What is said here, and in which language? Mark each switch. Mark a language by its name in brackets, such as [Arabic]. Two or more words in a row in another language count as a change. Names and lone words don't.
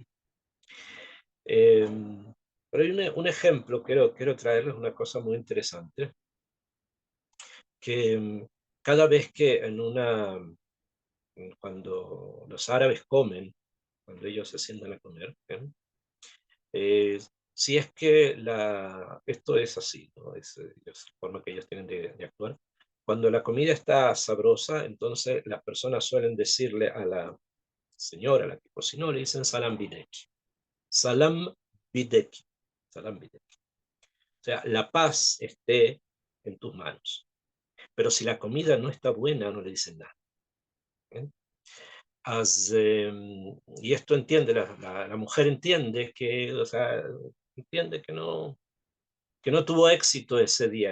[Spanish] Eh, pero hay un ejemplo, quiero traerles una cosa muy interesante, que cada vez que cuando los árabes comen, cuando ellos se sientan a comer, eh, si es que esto es así, ¿no? Es la forma que ellos tienen de actuar. Cuando la comida está sabrosa, entonces las personas suelen decirle a la señora, a la que cocinó, le dicen [Arabic] سلام بيديك. سلام بيديك. سلام بيديك. [Spanish] O sea, la paz esté en tus manos. Pero si la comida no está buena, no le dicen nada. ¿Eh? Y esto entiende, la mujer entiende que, o sea, entiende que no tuvo éxito ese día.